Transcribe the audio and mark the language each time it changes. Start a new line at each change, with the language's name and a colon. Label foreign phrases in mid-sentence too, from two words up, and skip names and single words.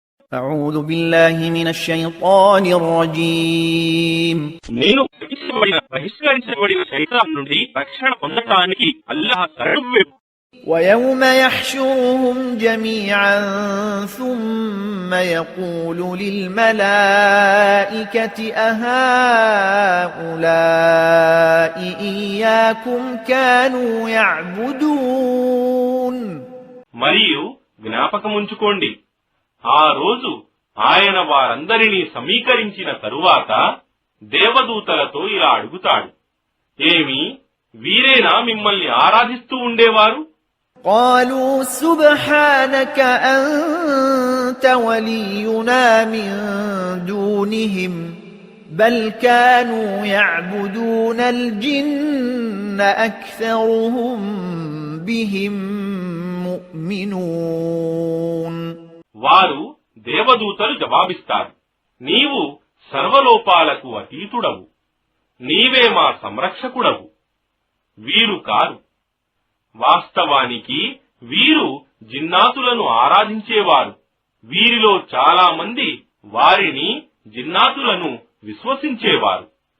Arabic: أعوذ بالله من الشيطان الرجيم
Telugu: నేను బహిష్కరించబడిన శైతాన్ నుండి రక్షణ పొందటానికి అల్లాహ్ శరణు.
Arabic: ويوم يحشرهم جميعا ثم يقول للملائكة أهؤلاء إياكم كانوا يعبدون
Telugu: మరియు జ్ఞాపకముంచుకోండి, ఆ రోజు ఆయన వారందరినీ సమీకరించిన తరువాత దేవదూతలతో ఇలా అడుగుతాడు, ఏమి వీరేనా మిమ్మల్ని ఆరాధిస్తూ ఉండేవారు?
Arabic: قالوا سبحانك أنت ولينا من دونهم بل كانوا يعبدون الجن أكثرهم بهم مؤمنون.
Telugu: వారు దేవదూతలు జవాబిస్తారు, నీవు సర్వలోపాలకు అతీతుడవు, నీవే మా సంరక్షకుడవు, వీరు కారు. వాస్తవానికి వీరు జిన్నాతులను ఆరాధించేవారు, వీరిలో చాలా మంది వారిని జిన్నాతులను విశ్వసించేవారు.